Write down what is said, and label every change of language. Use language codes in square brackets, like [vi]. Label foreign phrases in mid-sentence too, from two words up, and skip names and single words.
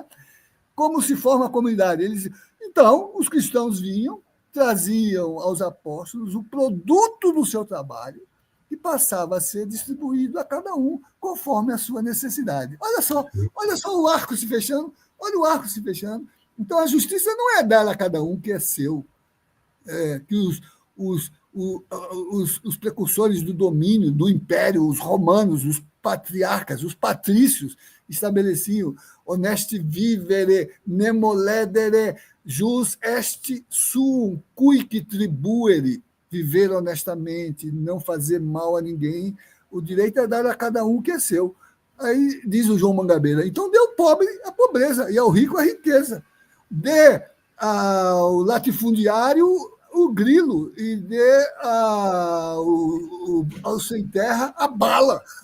[pt] Como se forma a comunidade? Então, os cristãos vinham, traziam aos apóstolos o produto do seu trabalho, e passava a ser distribuído a cada um conforme a sua necessidade. Olha só o arco se fechando, Então, a justiça não é dar a cada um que é seu, que os precursores do domínio, do império, os romanos, os patriarcas, os patrícios, estabeleciam [la] honesti vivere, nemo ledere, jus est suum cuique tribuere. [pt] viver honestamente, não fazer mal a ninguém. O direito é dar a cada um o que é seu. Aí diz o João Mangabeira, então dê ao pobre a pobreza e ao rico a riqueza. Dê ao latifundiário o grilo e dê ao sem terra a bala.